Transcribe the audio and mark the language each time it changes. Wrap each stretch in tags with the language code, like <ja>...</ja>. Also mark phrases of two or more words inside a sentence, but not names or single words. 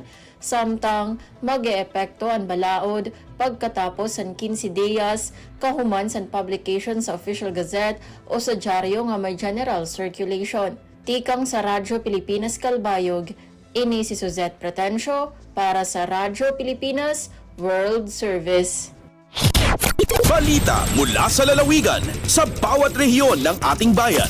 <war>Samtang mag-eepekto ang balaod pagkatapos sa 15 días kahuman sa publication sa Official Gazette o sa dyaryo nga may</war> <en>general circulation.</en> <war>Tikang sa Radyo Pilipinas Kalbayog, ini si Suzette Pretencio para sa Radyo Pilipinas World Service.</war> <tl>Balita mula sa lalawigan sa bawat rehiyon ng ating bayan.</tl>